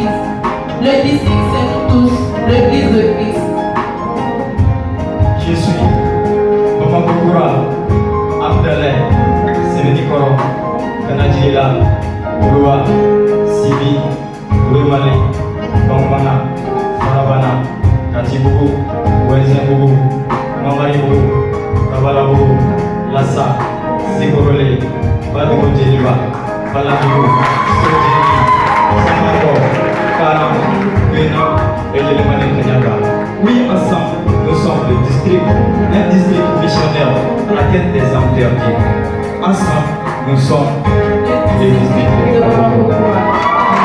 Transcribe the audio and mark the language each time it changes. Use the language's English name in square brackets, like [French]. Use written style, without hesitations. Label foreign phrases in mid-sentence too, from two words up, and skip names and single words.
[French] Le disciple, c'est nous tous, l'Église de Christ. Je suis Maman Kokura, Abdallah, Semenikoro, Kanadjila, Loa, Sibi, Ouemale, Bambana, Farabana, Katibougou, Ouezenbougou, Mamaribougou, Kabalabougou, Lassa, Sigorole, Badou Djeliba, Balabou, Sojeni, Samako, Karam, Bena et l'élément Kenyaga. Oui, ensemble, nous sommes le district, un district missionnaire à la quête des âmes perdues. Ensemble, nous sommes les districts.